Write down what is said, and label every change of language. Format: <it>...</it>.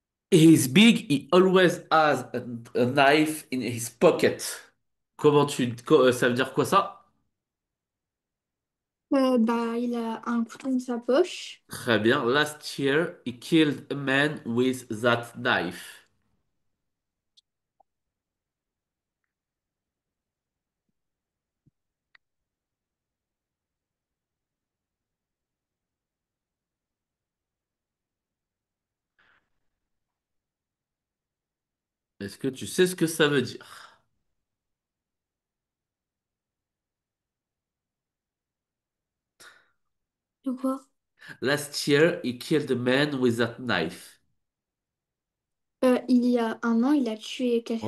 <en>He's big, he always has a knife in his pocket.</en> <fr>Ça veut dire quoi ça? Bah, il a un couteau dans sa poche. Très bien.</fr> <en>Last year, he killed a man with that knife.</en> <fr>Est-ce que tu sais ce que ça veut dire? De quoi?</fr> <en>Last year, he killed a man with that knife.</en> <fr>Il y a un an, il a tué quelqu'un</fr>